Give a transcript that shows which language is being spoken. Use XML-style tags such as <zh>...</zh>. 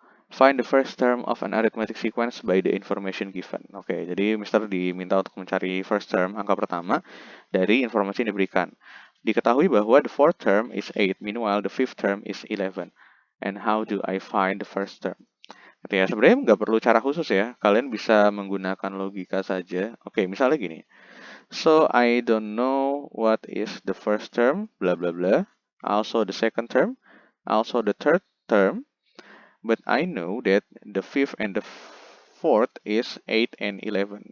<en>Find the first term of an arithmetic sequence by the information given.</en> <id>Oke, jadi Mr. diminta untuk mencari first term, angka pertama, dari informasi yang diberikan. Diketahui bahwa</id> <en>the fourth term is 8, meanwhile the fifth term is 11. And how do I find the first term?</en> <id>Gitu ya, sebenarnya nggak perlu cara khusus ya. Kalian bisa menggunakan logika saja. Oke, misalnya gini.</id> <en>So, I don't know what is the first term, bla bla bla. Also the second term, also the third term. But I know that the fifth and the fourth is 8 and 11.</en>